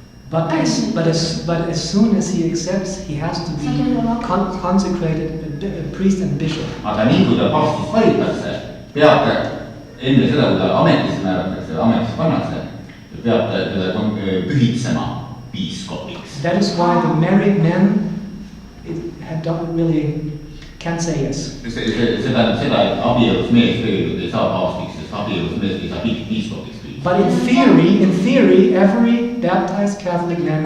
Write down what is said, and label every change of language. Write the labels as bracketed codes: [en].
[en] But as soon as he accepts, he has to be consecrated a priest and bishop. [et] Aga nii kui ta paavstiks valitakse, peab ta enne seda, kui ta ametisse määratakse, ametisse pannakse, peab ta teda pühitsema piiskopiks. [en] That is why the married men don't really can't say yes. [et] See tähendab seda, et abielus mees tegelikult ei saa paavstiks, sest abielus mees ei saa piiskopiks. [en] But in theory, every baptized Catholic man.